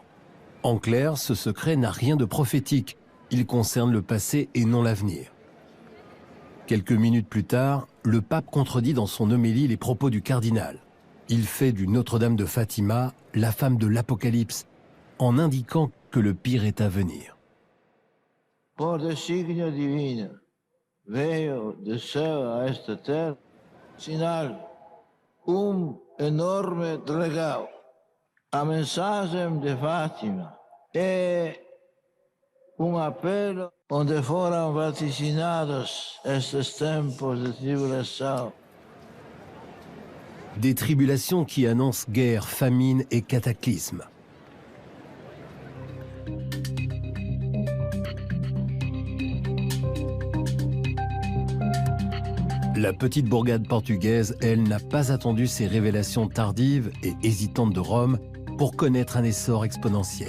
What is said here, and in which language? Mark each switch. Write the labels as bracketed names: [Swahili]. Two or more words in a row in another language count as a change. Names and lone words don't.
[French] En clair, ce secret n'a rien de prophétique. Il concerne le passé et non l'avenir. Quelques minutes plus tard, le pape contredit dans son homélie les propos du cardinal. Il fait du Notre-Dame de Fatima la femme de l'Apocalypse, en indiquant que le pire est à venir. [Portuguese] Por designio divino, veio de céu a esta terra, sinal, enorme regalo. A mensagem de Fátima é apelo onde foram vaticinados estes tempos de tribulação. [French] Des tribulations qui annoncent guerre, famine et cataclysme. La petite bourgade portugaise, elle, n'a pas attendu ces révélations tardives et hésitantes de Rome pour connaître un essor exponentiel.